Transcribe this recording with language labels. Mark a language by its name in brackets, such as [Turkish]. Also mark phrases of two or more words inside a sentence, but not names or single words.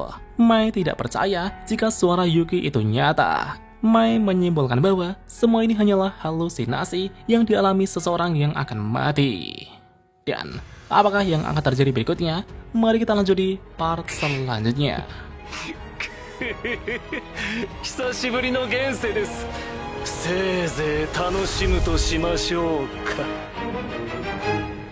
[Indonesian] Mai tidak percaya jika suara Yuki itu nyata. Mai menyimpulkan bahwa semua ini hanyalah halusinasi yang dialami seseorang yang akan mati. Dan apakah yang akan terjadi berikutnya? Mari kita lanjut di part selanjutnya. [Japanese] 久しぶりの現世です。せいぜい楽しむとしましょうか。